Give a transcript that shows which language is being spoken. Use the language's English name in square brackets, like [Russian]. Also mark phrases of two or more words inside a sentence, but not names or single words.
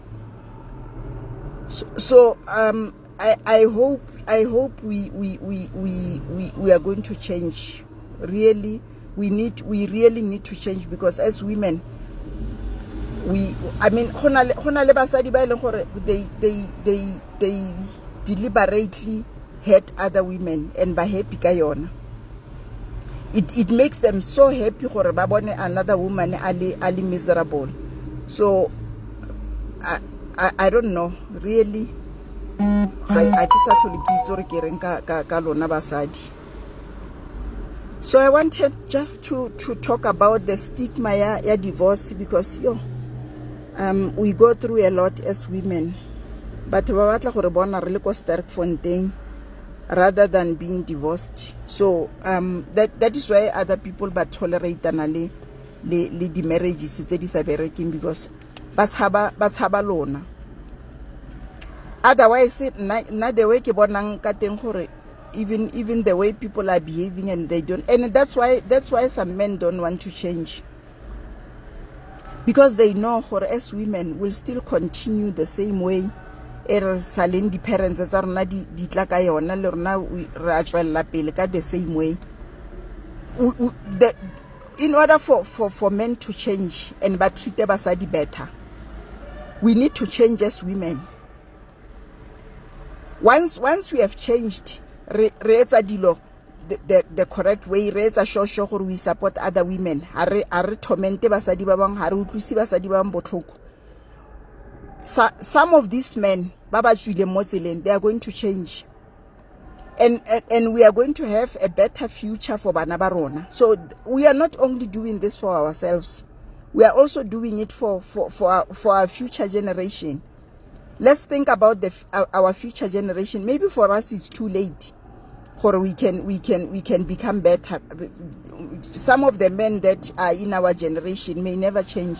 [English] So I hope we are going to change. Really, we really need to change, because as women, I mean, they deliberately hurt other women and by happy [Tswana] ka yona. [English] It makes them so happy [Tswana] gore ba bone [English] another woman ali miserable. So I don't know, really. I So I wanted just to talk about the stigma ya divorce, because we go through a lot as women. [Tswana] But ba batla gore bona re le ko Sterkfontein [English] rather than being divorced. So that is why other people but tolerate le the marriages [Tswana] tse di sa bereking, [English] because [Tswana] ba tshaba lona. [English] Otherwise na the way [Tswana] ke bonang ka teng gore [English] even the way people are behaving, and they don't, and that's why some men don't want to change, because they know gore as women will still continue the same way [Tswana] saleng di [English] parents [Tswana] tsa rona di tla ka yona, le rona re a tswella pele ka [English] the same way. In order for men to change and ba treat basadi better, we need to change as women. Once we have changed, [Southern Sotho] re etsa dilo [English] the correct way, [Southern Sotho] re etsa [English] sure gore we support other women, [Southern Sotho] ha re tormente basadi ba bang, ha re utlwisi basadi ba bang botlhoko. [English] Some of these men [Tswana] ba tswile mo tseleng, [English] they are going to change, and we are going to have a better future for [Tswana] bana ba rona. [English] So we are not only doing this for ourselves, we are also doing it for our future generation. Let's think about our future generation. Maybe for us it's too late, or we can become better. Some of the men that are in our generation may never change.